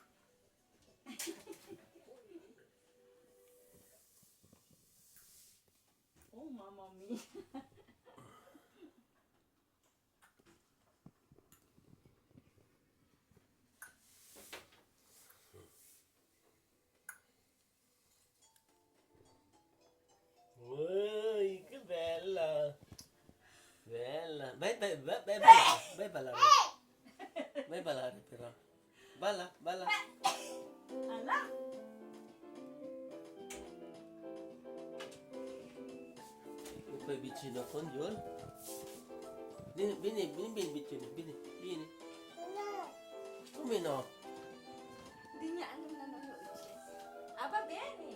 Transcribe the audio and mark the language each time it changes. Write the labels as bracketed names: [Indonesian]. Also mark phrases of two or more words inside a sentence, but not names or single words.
[Italian] Oh, Mama Mia. Uy, che bella. Vai ballare. Vai ballare però. Balla. Ala! E poi vicino con Giul. Vieni vicino, vieni. No. Come no? [Filipino] Hindi niya alam na nanonood siya. Aba, Benny!